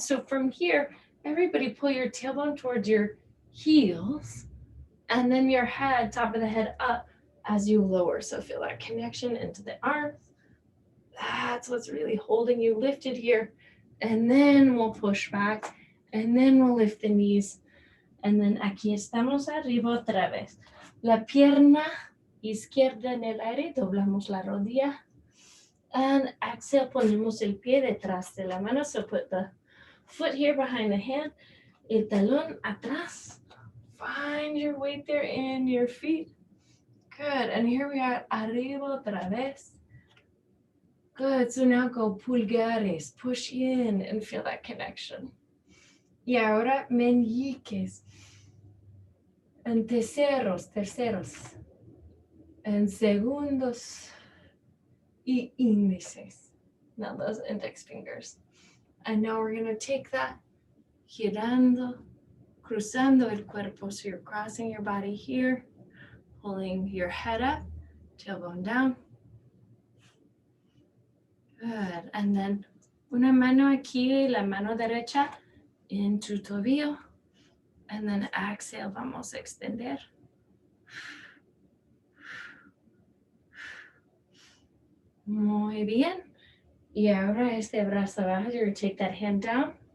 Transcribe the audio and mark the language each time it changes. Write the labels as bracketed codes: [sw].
[en] So from here, everybody pull your tailbone towards your heels. And then your head, top of the head up as you lower. So feel that connection into the arms. That's what's really holding you lifted here. And then we'll push back. And then we'll lift the knees. And then [es] aquí estamos arriba otra vez. La pierna izquierda en el aire, doblamos la rodilla. [en] And exhale, [es] ponemos el pie detrás de la mano. [en] So put the foot here behind the hand. [es] El talón atrás. [en] Find your weight there in your feet. Good. And here we are, [es] arriba otra vez. [en] Good. So now go pulgares. Push in and feel that connection. [es] Y ahora meñiques. En terceros. En segundos. Y índices. [en] Now those index fingers. And now we're going to take that, [es] girando, cruzando el cuerpo. [en] So you're crossing your body here, pulling your head up, tailbone down. Good. And then [es] una mano aquí, la mano derecha en tu tobillo. [en] And then exhale, [es] vamos a extender. Muy bien. Y ahora este brazo abajo, [en] you're going to take that hand down.